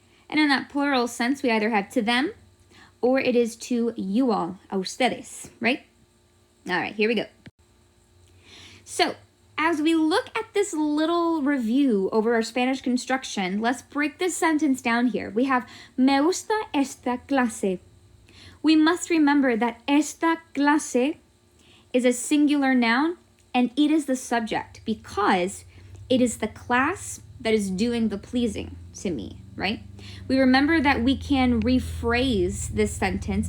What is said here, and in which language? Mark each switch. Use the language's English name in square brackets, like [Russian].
[English] And in that plural sense, we either have to them, or it is to you all, [Spanish] a ustedes, [English] right? All right, here we go. So, as we look at this little review over our Spanish construction, let's break this sentence down here. We have, [Spanish] me gusta esta clase. [English] We must remember that [Spanish] esta clase [English] is a singular noun, and it is the subject because it is the class that is doing the pleasing to me, right? We remember that we can rephrase this sentence.